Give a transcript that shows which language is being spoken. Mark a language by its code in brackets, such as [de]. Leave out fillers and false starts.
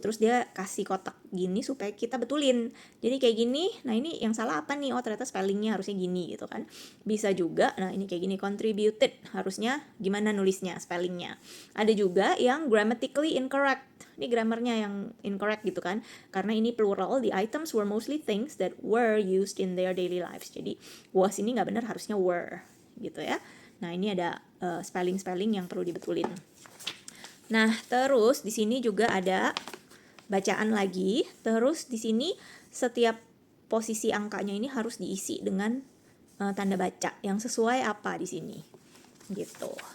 [id] Terus dia kasih kotak gini supaya kita betulin. Jadi kayak gini, nah ini yang salah apa nih? Oh ternyata spellingnya harusnya gini gitu kan. Bisa juga, nah ini kayak gini, contributed, harusnya gimana nulisnya, spellingnya. Ada juga yang [en] grammatically incorrect. [id] Ini grammarnya yang incorrect gitu kan. Karena ini plural, [en] the items were mostly things that were used in their daily lives. [id] Jadi was ini nggak benar, harusnya were gitu ya. Nah ini ada spelling-spelling yang perlu dibetulin. Nah, terus di sini juga ada bacaan lagi. Terus di sini setiap posisi angkanya ini harus diisi dengan tanda baca yang sesuai apa di sini. Gitu.